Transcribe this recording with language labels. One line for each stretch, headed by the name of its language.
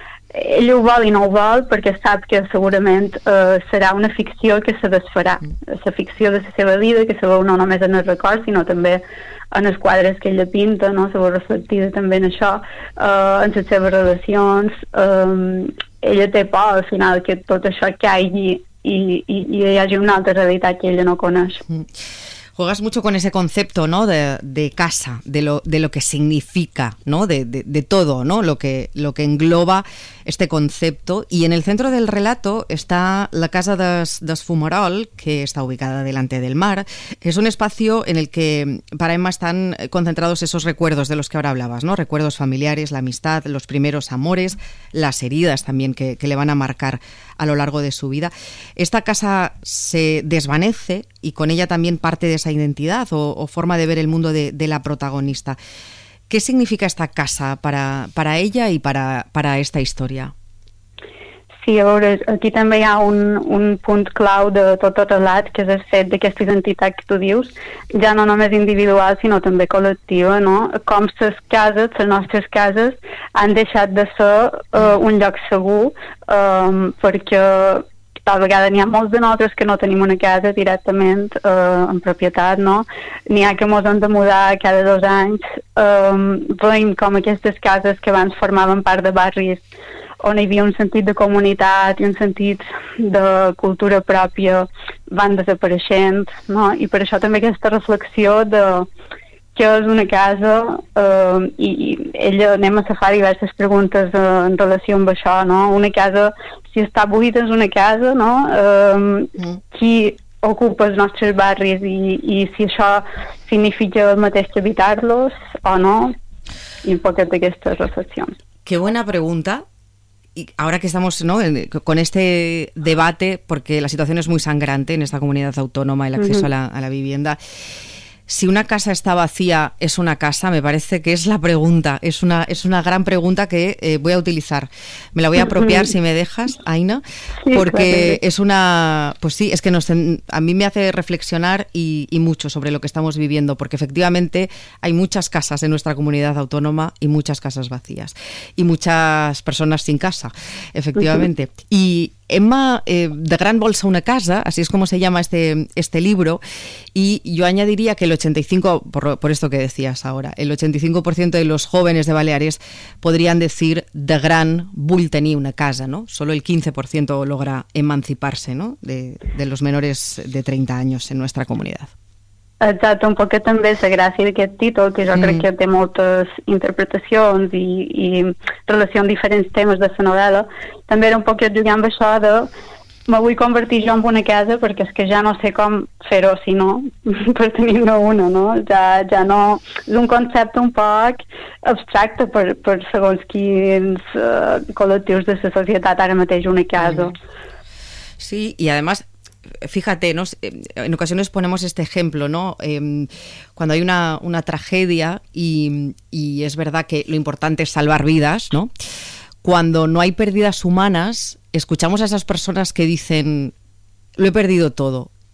Catalan: Ell ho vol i no ho vol perquè sap que segurament serà una ficció que se desfarà, la ficció de la seva vida, que se veu no només en els records sinó també en els quadres que ella pinta, no? Se veu reflectida també en això, en les seves relacions. Ella té por al final que tot això caigui i hi hagi una altra realitat que ella no coneix.
Spanish: juegas mucho con ese concepto, ¿no? De casa, de lo que significa, ¿no? De todo, ¿no? Lo que engloba este concepto. Y en el centro del relato está la casa de Fumarol, que está ubicada delante del mar. Es un espacio en el que para Emma están concentrados esos recuerdos de los que ahora hablabas, ¿no? Recuerdos familiares, la amistad, los primeros amores, las heridas también que le van a marcar a lo largo de su vida. Esta casa se desvanece y con ella también parte de esa identidad o forma de ver el mundo de la protagonista. ¿Qué significa esta casa para ella y para esta historia?
Catalan: Sí, a veure, aquí també hi ha un punt clau de tot el relat, que és el fet d'aquesta identitat que tu dius, ja no només individual, sinó també col·lectiva, no? Com les cases, les nostres cases, han deixat de ser un lloc segur, perquè tal vegada n'hi ha molts de nosaltres que no tenim una casa directament en propietat, no? N'hi ha que ens hem de mudar cada dos anys. Veiem com aquestes cases que abans formaven part de barris on hi havia un sentit de comunitat i un sentit de cultura pròpia van desapareixent, no? I per això també aquesta reflexió de què és una casa, i ella anem a fer diverses preguntes en relació amb això, no? Una casa, si està buida és una casa, no? Qui ocupa els nostres barris i si això significa el mateix que habitar-los o no? I un poquet d'aquestes reflexions. Que bona pregunta.
Spanish: Y ahora que estamos, ¿no?, con este debate, porque la situación es muy sangrante en esta comunidad autónoma, el acceso a la vivienda. Si una casa está vacía, ¿es una casa? Me parece que es la pregunta, es una gran pregunta que voy a utilizar. Me la voy a apropiar, si me dejas, Aina, porque es una... Pues sí, es que a mí me hace reflexionar y mucho sobre lo que estamos viviendo, porque efectivamente hay muchas casas en nuestra comunidad autónoma y muchas casas vacías, y muchas personas sin casa, efectivamente. Y Emma, de Gran Bolsa una casa, así es como se llama este libro, y yo añadiría que el 85%, por esto que decías ahora, el 85% de los jóvenes de Baleares podrían decir de Gran Bull tenir una casa, ¿no? Solo el 15% logra emanciparse, ¿no?, de los menores de 30 años en nuestra comunidad.
Catalan: Exacte, un poquet també la gràcia d'aquest títol, que jo crec que té moltes interpretacions i relació amb diferents temes de la novel·la. També era un poquet jugant amb això de me vull convertir jo en una casa perquè és que ja no sé com fer-ho si no, per tenir-ne una, no? Ja no... És un concepte un poc abstracte per segons quins col·lectius de la societat ara mateix una casa.
Spanish: Sí, i además... Fíjate, ¿no?, en ocasiones ponemos este ejemplo, ¿no? Cuando hay una tragedia y es verdad que lo importante es salvar vidas, ¿no? Cuando no hay pérdidas humanas, escuchamos a esas personas que dicen, lo he perdido todo.